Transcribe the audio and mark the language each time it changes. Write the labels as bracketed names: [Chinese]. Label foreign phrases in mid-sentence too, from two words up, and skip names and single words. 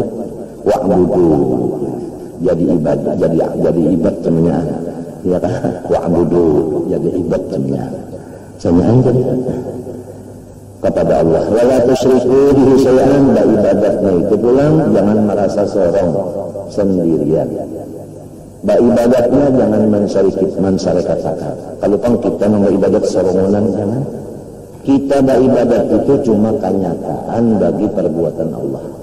[Malay] Wa'budu jadi ibadah, jadi ibadah semuanya. Ya kan? Wa'budu jadi ibadah semuanya jadi kepada Allah. [Arabic] ولا تشركوا به شيئا, [Malay] ibadatnya itu pulang jangan merasa sorong sendirian. Ibadatnya jangan mensyarikatkan. Kalau kan kita mau ibadat sorongan jangan. Kita beribadat itu cuma kenyataan bagi perbuatan Allah.